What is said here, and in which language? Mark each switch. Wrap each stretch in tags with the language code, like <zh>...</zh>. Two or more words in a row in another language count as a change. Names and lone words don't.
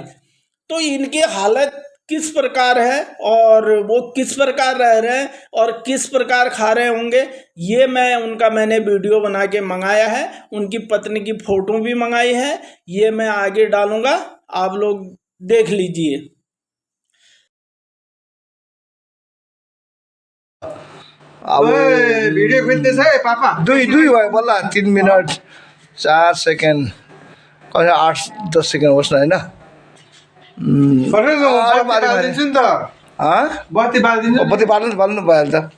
<hi>तो इनकी हालत किस प्रकार है और वो किस प्रकार रह रहे हैं और किस प्रकार खा रहे होंगे, ये मैंने वीडियो बना के मंगाया है। उनकी पत्नी की फोटो भी मंगाई है, ये मैं आगे डालूंगा, आप लोग देख लीजिए।</hi> <ne>अब भिडियो खोल्दैछ है पापा। दुई भयो बल्ल 3 मिनट 4 सेकेन्ड 8-10 सेकेन्ड होस् न, होइन? बत्ती बाल्नु भइहाल्छ।</ne>